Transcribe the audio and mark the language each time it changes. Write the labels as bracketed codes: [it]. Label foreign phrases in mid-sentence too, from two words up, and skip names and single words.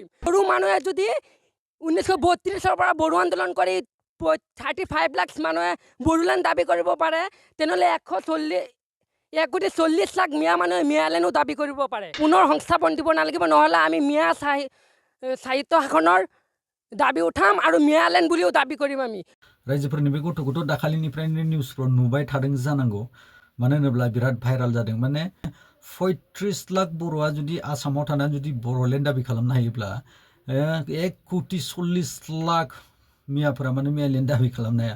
[as] সৰু মানুহে যদি 1932 পৰা বড়ো আন্দোলন কৰি 35 লাখ মানুহে বড়োলেণ্ড দাবী কৰিব পাৰে, তেনেহ'লে 140 লাখ মিয়া মানুহে মিয়ালেণ্ডো দাবী কৰিব পাৰে। পুনৰ সংস্থাপন দিব নালাগিব, নহ'লে আমি মিয়া সাহিত্য শাসনৰ দাবী উঠাম আৰু মিয়ালেণ্ড বুলিও দাবী কৰিম। আমি [brx] रायजोफोरनि बे गथ'खौथ' दाखालिनिफ्रायनो निउसफ्राव नुबाय थादों जानांगौ, मानो होनोब्ला बिराद भाइराल जादों। माने 35 लाख बर'आ जुदि आसामाव थानानै जुदि बर'लेण्ड दाबि खालामनो हायोब्ला 1,40 लाख मियाफोरा माने मियालेण्ड दाबि खालामनो हाया।